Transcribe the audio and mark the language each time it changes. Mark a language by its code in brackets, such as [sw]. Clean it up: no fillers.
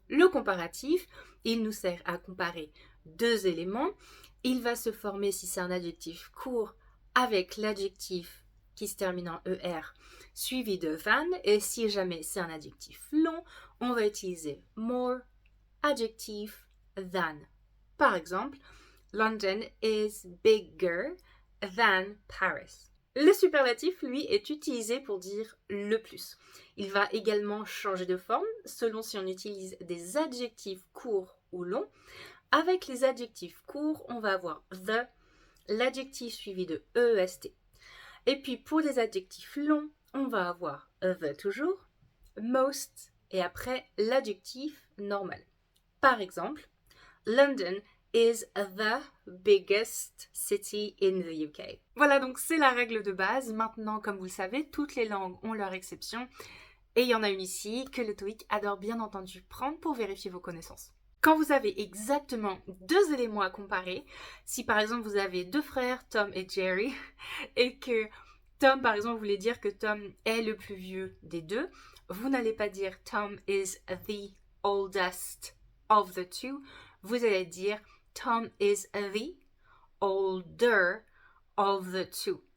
[fr] Le comparatif, il nous sert à comparer deux éléments. Il va se former si c'est un adjectif court avec l'adjectif qui se termine en ER suivi de than, et si jamais c'est un adjectif long, on va utiliser more, adjectif, than. Par exemple, [en] London is bigger than Paris. [fr] Le superlatif, lui, est utilisé pour dire le plus. Il va également changer de forme selon si on utilise des adjectifs courts ou longs. Avec les adjectifs courts, on va avoir the, l'adjectif suivi de EST. Et puis pour les adjectifs longs, on va avoir the toujours, most et après l'adjectif normal. Par exemple, [en] London is the biggest city in the UK. [fr] Voilà, donc c'est la règle de base. Maintenant, comme vous le savez, toutes les langues ont leur exception. Et il y en a une ici que le TOEIC adore bien entendu prendre pour vérifier vos connaissances. Quand vous avez exactement deux éléments à comparer, si par exemple vous avez deux frères, Tom et Jerry, et que Tom, par exemple, voulait dire que Tom est le plus vieux des deux, vous n'allez pas dire [en] Tom is the oldest of the two, [fr] vous allez dire [en] Tom is the older of the two.